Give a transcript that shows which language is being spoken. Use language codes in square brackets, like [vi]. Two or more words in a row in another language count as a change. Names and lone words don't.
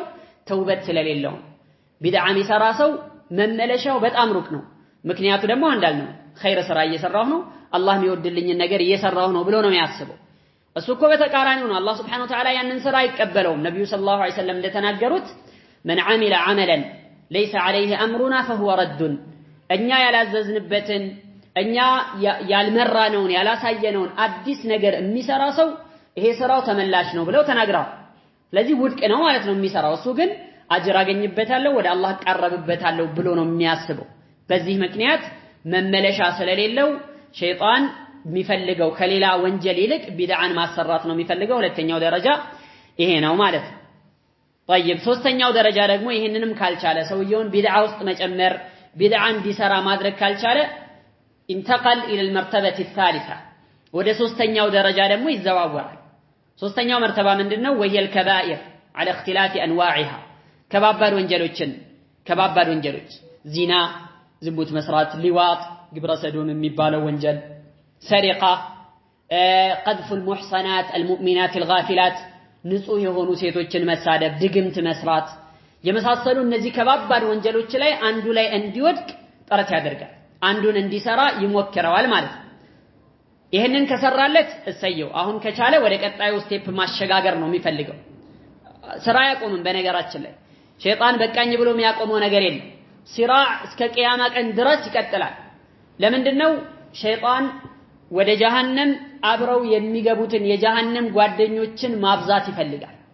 [am] ተውበት ስለሌለው ቢድዓ የሚሰራ ሰው መመለሻው በጣም ሩቅ ነው ምክንያቱ ደግሞ እንዳልነው ኸይር ስራ እየሰራሁ ነው አላህ የሚወድልኝ ነገር እየሰራሁ ነው ብሎ ነው የሚያስበው እሱ እኮ በተቃራኒው ነው አላህ [ar] سبحانه وتعالى [am] ያንን ስራ አይቀበለውም ነብዩ [ar] صلى الله عليه وسلم [am] እንደተናገሩት [ar] من عمل عملا ليس عليه امرنا فهو رد [am] እኛ ያላዘዝንበትን እኛ ያልመራነውን ያላሳየነውን አዲስ ነገር የሚሰራ ሰው ይሄ ስራው ተመላሽ ነው ብለው ተናግረዋል ስለዚህ ውድቅ ነው ማለት ነው የሚሰራው እሱ ግን አጅር አገኝበታለሁ ወደ አላህ ቀርብበታለሁ ብሎ ነው የሚያስበው በዚህ ምክንያት መመለሻ ስለሌለው ሸይጣን የሚፈልገው ከሌላ ወንጀል ይልቅ ቢድዓን ማሰራት ነው የሚፈልገው ሁለተኛው ደረጃ ይሄ ነው ማለት ነው طيب ሶስተኛው ደረጃ ደግሞ ይሄንንም ካልቻለ ሰውየውን ቢድዓ ውስጥ መጨመር ቢድዓን እንዲሰራ ማድረግ ካልቻለ [ar] انتقل الى المرتبه الثالثه [am] ወደ ሶስተኛው ደረጃ ደግሞ ይዘዋወራል ሶስተኛው መርተባ ምንድነው [ar] وهي الكبائر على اختلاف انواعها [am] ከባባድ ወንጀሎች ዚና ዝሙት መስራት ሊዋጥ ግብረ ሰዶም የሚባለው ወንጀል ሰሪቃ [ar] قذف المحصنات المؤمنات الغافلات [am] ንጹህ የሆኑ ሴቶችን መሳደብ ድግምት መስራት የመሳሰሉ እነዚህ ከባባድ ወንጀሎች ላይ አንዱ ላይ እንዲወድቅ ጥረት ያደርጋል አንዱን እንዲሰራ ይሞክራል ማለት ነው ይሄንን ከሰራለት እሰየው አሁን ከቻለ ወደ ቀጣዩ ስቴፕ ማሸጋገር ነው የሚፈልገው ስራ ያቆምን በነገራችን ላይ ሸይጣን በቃኝ ብሎ የሚያቆመው ነገር የለም ሲራዕ እስከ ቂያማ ቀን ድረስ ይቀጥላል ለምንድነው ሸይጣን ወደ ጀሃነም አብረው የሚገቡትን የጀሃነም ጓደኞችን ማብዛት ይፈልጋል